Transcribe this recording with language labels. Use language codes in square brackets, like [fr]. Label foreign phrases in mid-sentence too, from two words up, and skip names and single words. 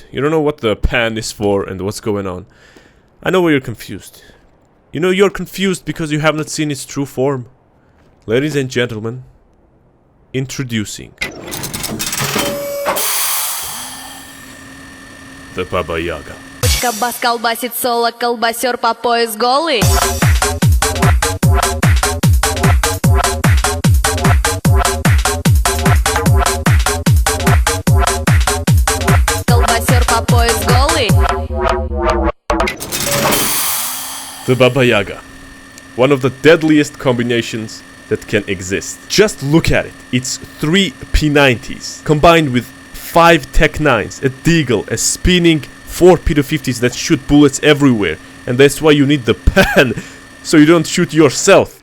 [en] You don't know what the pan is for and what's going on. I know why you're confused. You know you're confused because you have not seen its true form. Ladies and gentlemen, introducing the Baba Yaga. [ru] Bochka бас колбасит соло, колбасер по пояс голый. Колбасер по пояс голый. [en] The Baba Yaga. One of the deadliest combinations that can exist. Just look at it. It's 3 P90s combined with 5 Tech 9s, a Deagle, a spinning 4 P250s that shoot bullets everywhere, and that's why you need the pan, so you don't shoot yourself.